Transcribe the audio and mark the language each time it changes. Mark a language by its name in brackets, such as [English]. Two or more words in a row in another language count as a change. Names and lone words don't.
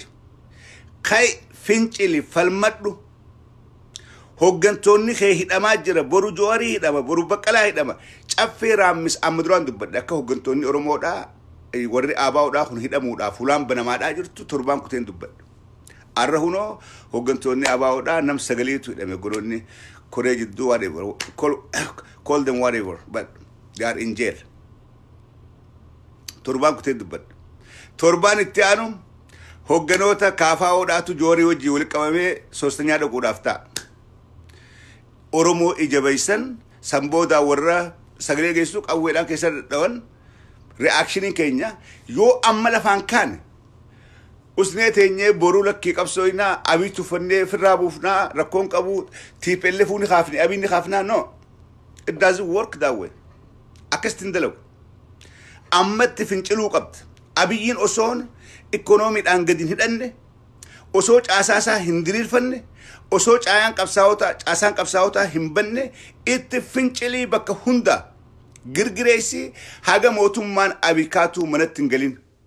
[Oromo] Kai fincili falmadhu hoggantoonni kee hidhamaa jira boru Jawaarii hidhama boru Baqqalaa hidhama caffee raammis amma duraan dubbadhe akka hoggantoonni Oromoodhaa warri aabaa'oodhaa kun hidhamuudhaaf fuulaan banamaadhaa jirtu torbaan kuteen dubbadhe. Arra hunoo hoggantoonni aabaa'oodhaa nam sagaliitu hidhame goloonni koree jidduu [English] whatever call them whatever but they are in jail. [Oromo] Torbaan kuteen dubbadhe. Torbaan itti aanu hogganoota kaafaa'oodhaatu Jawaarii wajjii walitti qabamee soostanyaa dhaquudhaaf ta'a. Oromoo ijabaysan samboodaa warra sagalee geessu qawweedhaan keessa dadhaban reakshinii keenya yoo amma lafaan kaane usnee teenyee boruu lakkii qabsooyinaa Abiy tuffannee firraa buufnaa rakkoon qabu TPLF ni kaafne Abiy ni kaafnaa [English] no it doesn't work that way. [Oromo] Akkasitti dalagu ammatti finciluu qabda. Abiyyiin osoon ikoonomiidhaan gadi hin hidhanne osoo caasaasaa hin diriirfanne osoo caasaan qabsaa'otaa hin banne itti fincilii bakka hunda girgireessi haga mootummaan Abiy kaatuu manatti hin galin.